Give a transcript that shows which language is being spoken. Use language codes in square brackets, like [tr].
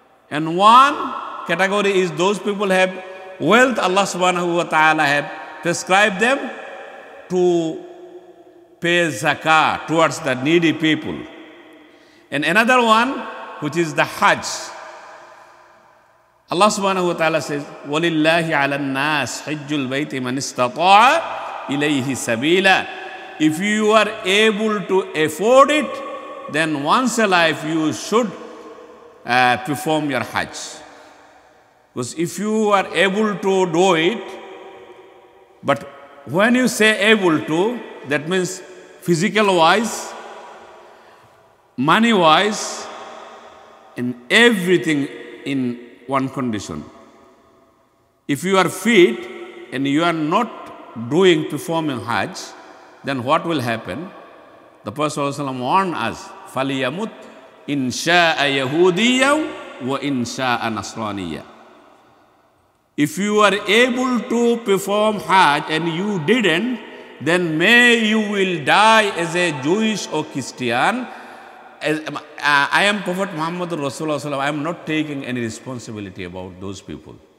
[en] And 1 category is those people have wealth, Allah subhanahu wa ta'ala have prescribed them to pay zakah towards the needy people. And another one, which is the Hajj. Allah subhanahu wa ta'ala says, [ar] وَلِلَّهِ عَلَى النَّاسِ حِجُّ الْبَيْتِ مَنِ اسْتَطَاعَ إِلَيْهِ سَبِيلًا. [en] If you are able to afford it, then once a life you should perform your Hajj. Because if you are able to do it, but when you say able to, that means physical wise, money wise, and everything in one condition. If you are fit and you are not performing Hajj, then what will happen? The Prophet ﷺ warned us, [ar] فَلْيَمُتْ إِنْ شَاءَ يَهُودِيًّا وَإِنْ شَاءَ نَصْرَانِيًّا. [en] if you are able to perform Hajj and you didn't, then may you will die as a Jewish or Christian. I am Prophet Muhammad Rasulullah. I am not taking any responsibility about those people.